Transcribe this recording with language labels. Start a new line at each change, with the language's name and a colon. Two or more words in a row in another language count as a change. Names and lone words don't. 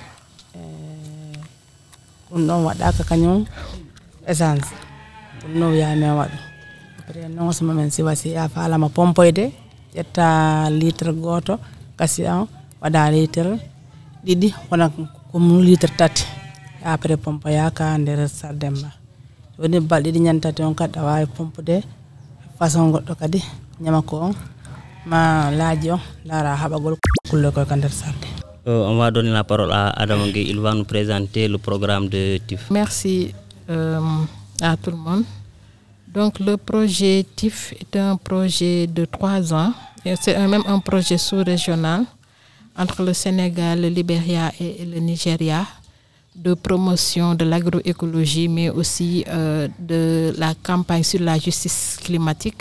Fula: ɗum ɗon waɗaka kañum essence ɗum no yamen waɗu après non so men siiwa si ya falama pompoyde ƴetta litre goto kasi an wada litre ɗiɗi wona ko litre tati après pompe yaka nder sardemba woni balɗe ɗi ñantati on kadi wawi pompude façon goɗɗo kadi ñama ko on ma laaji on lara haɓagol kulle koy ka nder sarde.
French: On va donner la parole à Adama Gueye, il va nous présenter le programme de TIF. Merci à tout le monde. Donc le projet TIF est un projet de 3 ans et c'est même un projet sous-régional entre le Sénégal, le Libéria et le Nigeria de promotion de l'agroécologie mais aussi de la campagne sur la justice climatique.